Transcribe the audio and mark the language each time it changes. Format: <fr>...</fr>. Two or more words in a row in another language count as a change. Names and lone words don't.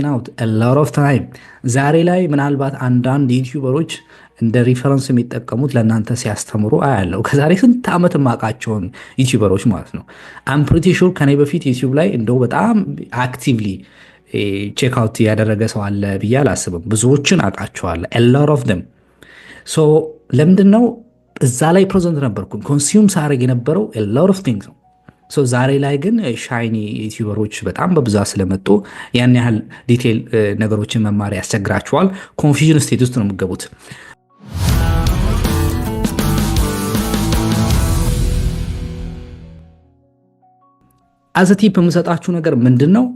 <en>out a lot of time።</en> <am>ዛሬ ላይ ምናልባት አንዳንድ ዩቲዩበሮች እንደ ሪፈረንስ የሚጠቀሙት ለእናንተ ሲያስተምሩ አያለው። ከዛሬ ስንት ዓመት የማውቃቸውን ዩቲዩበሮች ማለት ነው።</am> <en>I'm pretty sure</en> <am>ከኔ በፊት ዩቲዩብ ላይ እንደው በጣም</am> <en>actively check out</en> <am>ያደረገ ሰው አለ ብዬ አላስብም። ብዙዎችን አውቃቸዋለሁ</am> <en>a lot of them።</en> <am>ለምንድን ነው እዛ ላይ ፕሬዘንት ነበርኩ ኮንሱም ሳረግ የነበረው</am> <en>a lot of things</en> <am>ነው። ዛሬ ላይ ግን ሻይኒ ዩቲዩበሮች በጣም በብዛት ስለመጡ ያን ያህል ዲቴል ነገሮችን መማር ያስቸግራቸዋል።</am> <en>confusion state</en> <am>ውስጥ ነው የምገቡት።</am> <en>as a tip</en> <am>የምሰጣችሁ ነገር ምንድን ነው?</am>